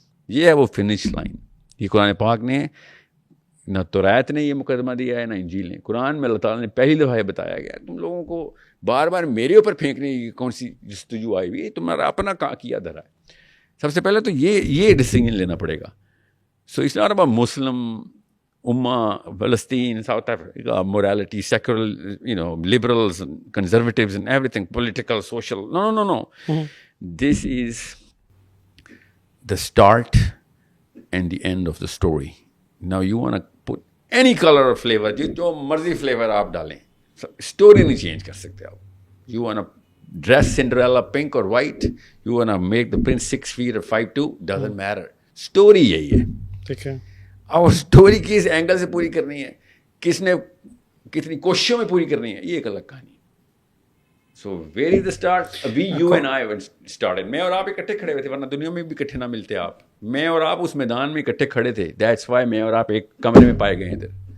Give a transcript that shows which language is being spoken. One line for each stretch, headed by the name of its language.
Urdu: یہ ہے وہ فنش لائن. یہ قرآن پاک نے, نہ توریت نے یہ مقدمہ دیا ہے, نہ انجیل نے. قرآن میں اللہ تعالیٰ نے پہلی دفعہ یہ بتایا گیا تم لوگوں کو بار بار میرے اوپر پھینکنے کی کون سی جستجو آئی ہوئی, تمہارا اپنا کیا دھرا ہے. سب سے پہلے تو یہ ڈیسیژن لینا پڑے گا.
English: So it's not about Muslim Ummah, Palestine, South Africa, morality, secular, liberals, and conservatives and everything, political, social. No. This is the start and the end of the story. Now you want to put any color or flavor,
Urdu: جو مرضی
English: flavor آپ ڈالیں, story نہیں change
Urdu: کر سکتے آپ.
English: You want to dress Cinderella pink or white, you want to make the prince 6 feet or 5'2", doesn't matter.
Urdu: Story یہی ہے. ٹھیک ہے. اور اسٹوری کس اینگل سے پوری کرنی ہے, کس نے کتنی کوششوں میں پوری کرنی ہے, یہ ایک الگ کہانی.
English: So where is the start, we you and I started.
Urdu: میں اور آپ اکٹھے کھڑے ہوئے تھے, ورنہ دنیا میں بھی اکٹھے نہ ملتے آپ. میں اور آپ اس میدان میں اکٹھے کھڑے تھے,
English: that's why
Urdu: میں اور آپ ایک کمرے میں پائے گئے ہیں ادھر.